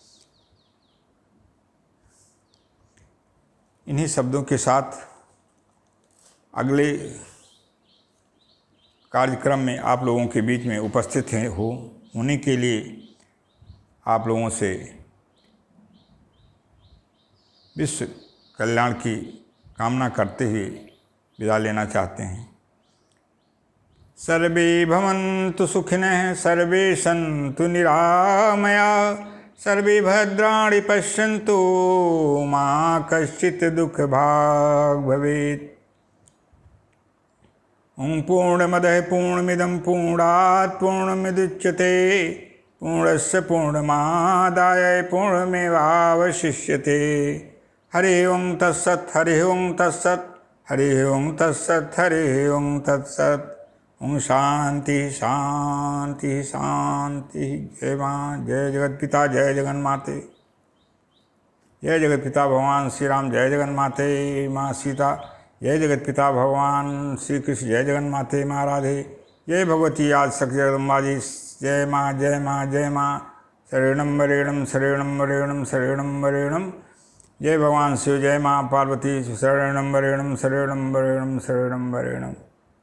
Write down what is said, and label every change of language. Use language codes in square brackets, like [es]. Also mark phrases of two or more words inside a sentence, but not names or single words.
[hi] इन्हीं शब्दों के साथ अगले कार्यक्रम में आप लोगों के बीच में उपस्थित होने के लिए आप लोगों से विश्व कल्याण की कामना करते हुए विदा लेना चाहते हैं। [sa] सर्वे भवन्तु सुखिनः, सर्वे सन्तु निरामया, सर्वे भद्राणि पश्यन्तु मा कश्चित् दुःखभाग् भवेत्। ओम पूर्णमदः पूर्णमिदं पूर्णात् पूर्णमुदच्यते, पूर्णस्य पूर्णमादाय पूर्णमेवावशिष्यते। हरि ओम तत्सत्, हरि ओम तत्सत्, हरि ओम तत्सत्, हरि ओम तत्सत्। ओम शांति शांति शांति। [hi] जय माँ, जय जगत पिता, जय जगन माते, जय जगत पिता भगवान श्री राम, जय जगन माते माँ सीता, जय जगत पिता भगवान श्री कृष्ण, जय जगन माते माँ राधे, जय भगवती आज सक जगदम्बा जी, जय माँ जय माँ जय माँ। [sa] शरणम वरेणम शरणम वरेणम शरणम वरेणम। [hi] जय भगवान शिव, जय माँ पार्वती, [sa] शरणम वरेणम शरणम वरेणम शरणम वरेणम।